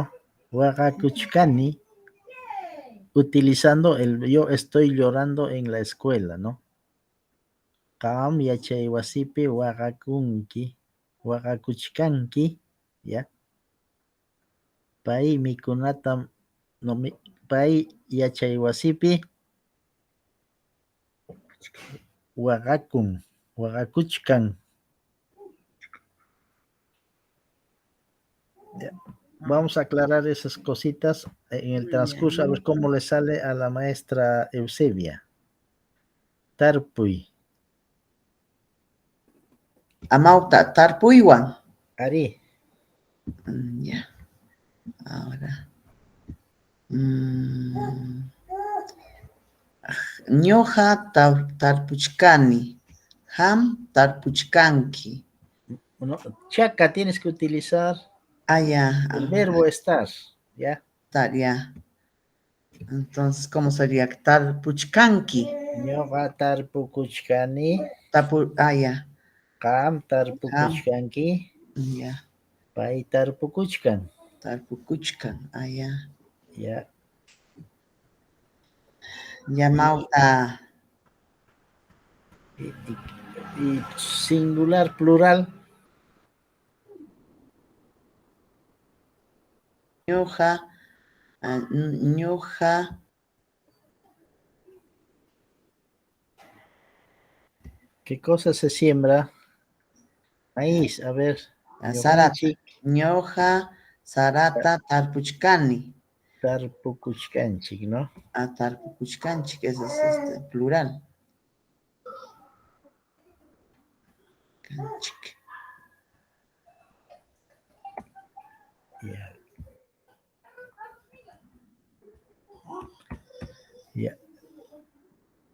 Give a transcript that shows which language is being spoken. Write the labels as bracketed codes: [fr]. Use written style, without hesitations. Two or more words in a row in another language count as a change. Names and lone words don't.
[es] Waqakuchkani, utilizando el yo estoy llorando en la escuela, ¿no? [qu] Qam yachay wasipi waqakunki, waqakuchkanki, ¿ya? Pay mikunata, no, pay yachay wasipi waqakuchkan. [es] Ya. Vamos a aclarar esas cositas en el transcurso, a ver cómo le sale a la maestra Eusebia. [qu] Tarpuy. Amauta, tarpuywan. Ari. [es] Ya. Ahora. [qu] Ñuqa tarpuchkani. Ham tarpuchkanki. [es] Bueno, chaca tienes que utilizar el verbo estar, ¿ya? Estar, ya. Entonces, ¿cómo sería? [qu] Tarpuchkanki. Ñuqa tarpukuchkani. [es] Ya. [qu] Qam tarpukuchkanki. [es] Ya. [qu] Pay tarpukuchkan. Tarpukuchkan, [es] ya. Ya. [qu] Llamauta. [es] Y singular, plural. [qu] Ñuqa. [es] ¿Qué cosa se siembra? Maíz, a ver. [qu] Sarata. Ñuqa sarata tarpuchkani. Tarpukuchkanchik, [es] ¿no? Tarpukuchkanchik, ese es plural. [qu] Kanchik. [es] Ya. Ya.